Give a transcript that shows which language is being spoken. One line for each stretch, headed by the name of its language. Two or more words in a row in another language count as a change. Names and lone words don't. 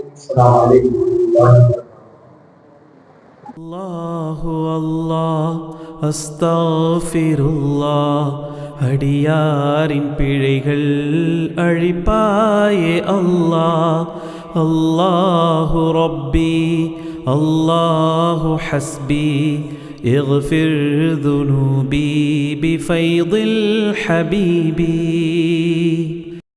Arabic: السلام عليكم ورحمة الله وبركاته. الله الله أستغفر الله.
Tamil: அடியாரின் பிழைகள் அழிப்பாயே அல்லாஹ்.
Arabic: الله ربي الله حسبي اغفر ذنوبي بفيض الحبيب.